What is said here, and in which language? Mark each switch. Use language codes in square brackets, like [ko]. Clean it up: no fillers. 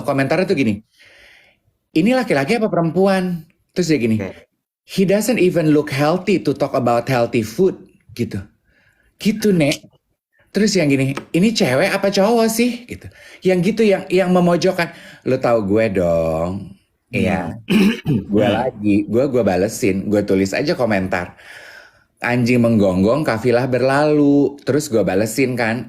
[id] Komentarnya tuh gini, ini laki-laki apa perempuan? Terus dia gini, [en] he doesn't even look healthy to talk about healthy food. [id] Gitu Nek. Terus yang gini, ini cewek apa cowok sih? Gitu. Yang gitu, yang memojokkan. Lo tau gue dong. Iya. Gue balesin, gue tulis aja komentar. Anjing menggonggong, kafilah berlalu. Terus gue balesin kan.